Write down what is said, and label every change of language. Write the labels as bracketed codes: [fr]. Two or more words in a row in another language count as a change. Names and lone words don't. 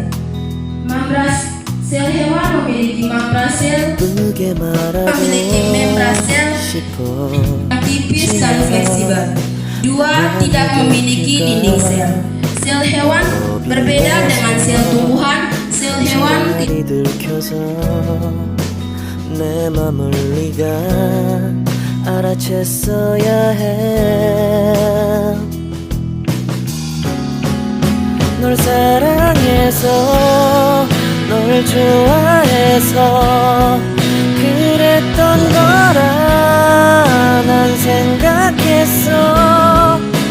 [id] Sel hewan memiliki membrasel, memiliki membrasel yang tipis dan fleksibel. 2. Tidak memiliki dinding sel. Sel hewan berbeda dengan sel tumbuhan. Sel hewan [ko] 내 맘을 네가 알아챘어야 해. 널 사랑해서 널 좋아해서 그랬던 거라 난 생각했어.